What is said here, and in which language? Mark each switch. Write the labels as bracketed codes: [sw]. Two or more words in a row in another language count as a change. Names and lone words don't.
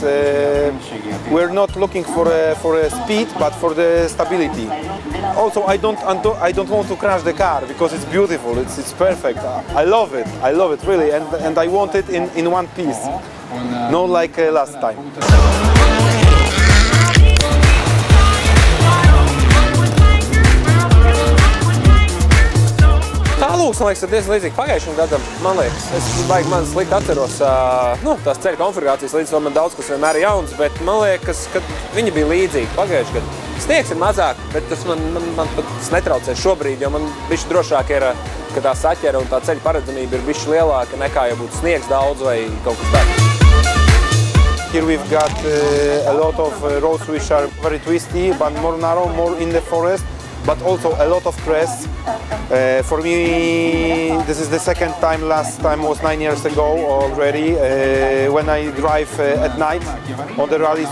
[en] We're not looking for a speed, but for the stability. Also, I don't want to crash the car because it's beautiful, it's perfect. I love it really, and I want it in one piece, not like last time. [lv] Lūks, man liekas, ir diezgan līdzīgi pagājušam gadam, man liekas. Man slikti atceros tās ceļa konfigurācijas, līdz to man daudz kas vienmēr ir jauns, bet man liekas, ka viņi bija līdzīgi pagājušam gadam. Sniegs ir mazāk, bet tas man pat netraucē šobrīd, jo man bišķi drošāk ir, ka tā saķera un tā ceļa paredzamība ir bišķi lielāka nekā, ja būtu sniegs daudz vai kaut kas tāds. [en] Here we've got a lot of roads which are very twisty, but more narrow, more in the forest. But also a lot of crests. For me, this is the second time. Last time was 9 years ago already, when I drive at night on the rally.